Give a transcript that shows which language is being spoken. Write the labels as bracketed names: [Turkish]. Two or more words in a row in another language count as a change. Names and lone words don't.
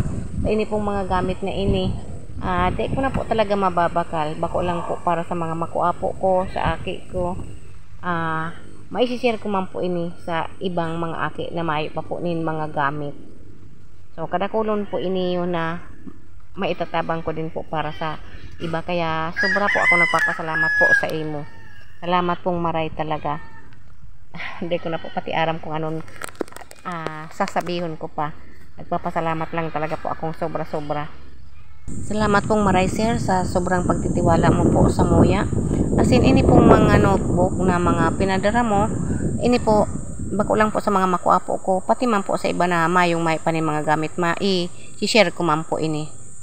[Bikol] Sa ini pong mga gamit na ini. Dahil ko na po talaga mababakal. Bako lang po para sa mga makuapo ko, sa aki ko. Maisishare ko man po ini sa ibang mga aki na mayo pa po nin mga gamit. So, kadakulon po ini yun na maitatabang ko din po para sa iba. Kaya sobra po ako nagpapasalamat po sa imo. Salamat pong maray talaga. [Filipino] Hindi ko na po pati aram kung anong sasabihin ko pa. Nagpapasalamat lang talaga po akong sobra-sobra. [Bikol] Salamat pong maray, [Filipino] sir, sa sobrang pagtitiwala mo po sa Moya. [English] As in, [Bikol] ini pong mga notebook na mga pinadara mo, ini po bako lang po sa mga makuapo ko, pati man po sa iba na mayong may pa ni mga gamit i-share ko man po ini.